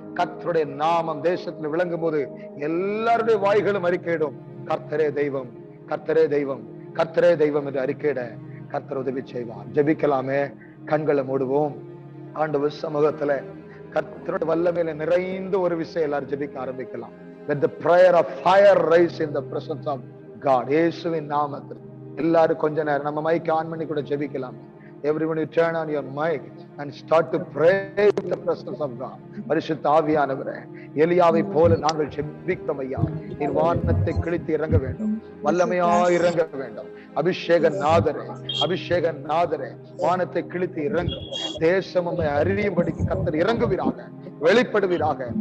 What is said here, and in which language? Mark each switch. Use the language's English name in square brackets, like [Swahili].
[Tamil] கர்த்தருடைய நாமம் தேசத்தில் விளங்கும் போது எல்லாருடைய வாய்களும் அறிக்கையிடும், கர்த்தரே தெய்வம், கர்த்தரே தெய்வம், கர்த்தரே தெய்வம் என்று அறிக்கையிட கர்த்தர் உதவி செய்வார். ஜெபிக்கலாமே, கண்களை மூடுவோம். ஆண்டவர் சமூகத்துல கர்த்தருடைய வல்லமையில நிறைந்த ஒரு விஷயம் எல்லாரும் ஜெபிக்க ஆரம்பிக்கலாம். [English] Let the prayer of fire rise in the presence of God. [Tamil] இயேசுவின் நாமத்தில் எல்லாரும் கொஞ்ச நேரம் நம்ம மைக் ஆன் பண்ணி கூட ஜெபிக்கலாம். [English] Everyone, you turn on your mic and start to pray in the presence of God. [Tamil] பரிசுத்த ஆவியானவரே, எலியாவை போல நாங்கள் ஜெபிக்கிறோம் ஐயா. நீர் வானத்தை கிழித்து இறங்க வேண்டும், வல்லமையாய் இறங்க வேண்டும். அபிஷேக நாதரே, அபிஷேக நாதரே, வானத்தை கிழித்து இறங்கும். தேசம் உம்மை அறியும்படிக்கு கர்த்தர் இறங்குவீராக, வெளிப்படுவீராக.